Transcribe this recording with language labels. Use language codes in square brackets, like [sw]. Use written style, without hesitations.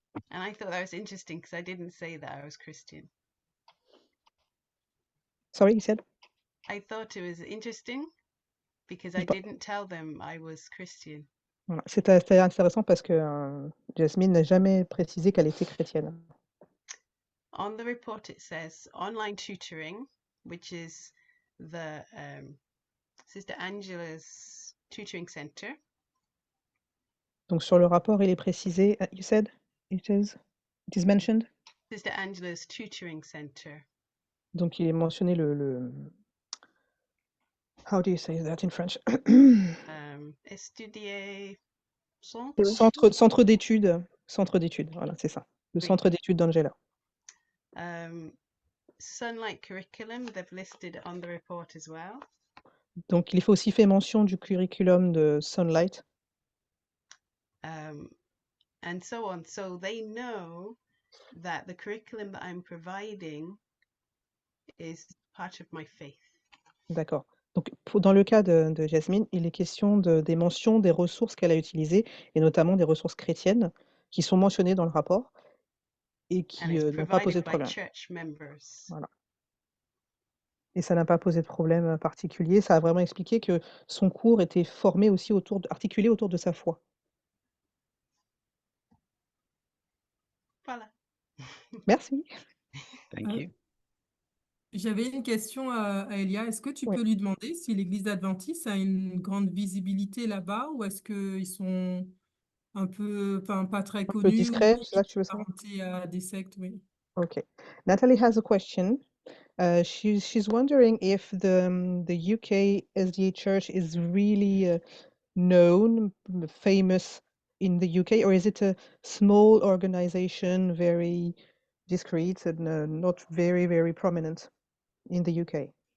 [en] And I thought that was interesting because I didn't say that I was Christian. Sorry, you said? I thought it was interesting because I didn't tell them I was Christian. [fr] Voilà. C'était intéressant parce que Jasmine n'a jamais précisé qu'elle était chrétienne. [en] On the report, it says online tutoring, which is the Sister Angela's tutoring center. [fr] Donc sur le rapport, il est précisé, [en] you said, it is mentioned? Sister Angela's tutoring center. [fr] Donc il est mentionné [en] how do you say that in French? SDA [fr] Centre d'études, voilà, c'est ça. Le Oui. centre d'études d'Angela. [en] Sunlight curriculum, they've listed on the report as well. [fr] Donc il faut aussi fait mention du curriculum de Sunlight. [en] And so on. So they know that the curriculum that I'm providing is part of my faith. [fr] D'accord. Donc dans le cas de Jasmine, il est question des mentions des ressources qu'elle a utilisées, et notamment des ressources chrétiennes, qui sont mentionnées dans le rapport et qui [en] And it's [fr] n'ont pas posé [en] by [fr] problème. [en] church members. [fr] Voilà. Et ça n'a pas posé de problème particulier. Ça a vraiment expliqué que son cours était formé aussi articulé autour de sa foi. Voilà. Merci. [en] Thank you. [fr] J'avais une question à Elia. Est-ce que tu Oui. peux lui demander si l'Église adventiste a une grande visibilité là-bas ou est-ce qu'ils sont un peu, enfin, pas très Un peu connus ou discret, c'est ça que tu veux savoir? apparentés à des sectes, oui. [en] Okay. Natalie has a question. She's wondering if the UK SDA Church is really known, famous in the UK, or is it a small organization, very discreet and not very, very prominent in the UK?